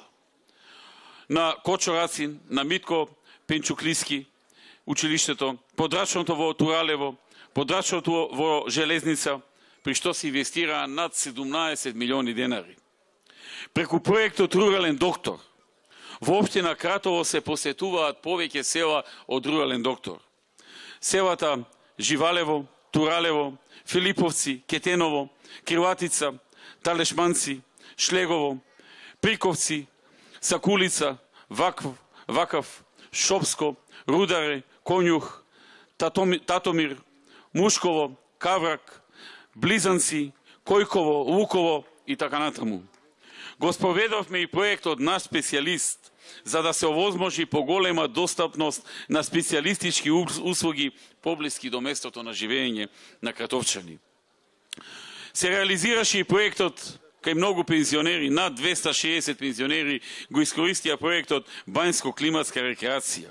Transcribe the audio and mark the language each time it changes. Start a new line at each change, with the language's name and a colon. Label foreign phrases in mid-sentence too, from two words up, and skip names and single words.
Macedonian: На Кочо Рацин, на Митко Пенчуклиски училиштето, подрачното во Туралево, подрачното во Железница, при што се инвестираа над 17 милиони денари. Преку проектот Рурален доктор, во општина Кратово се посетуваат повеќе села од Рурален доктор. Селата Живалево, Туралево, Филиповци, Кетеново, Криватица, Талешманци, Шлегово, Приковци, Сакулица, Вакав, Шопско, Рударе, Конјух, Татомир, Мушково, Каврак, Близанци, Којково, Луково и така натаму. Го спроведовме и проектот наш специјалист, за да се овозможи поголема достапност на специјалистички услуги поблиски до местото на живење на кратовчани. Се реализираше и проектот кај многу пензионери, над 260 пензионери го искористија проектот Бањско-климатска рекреација.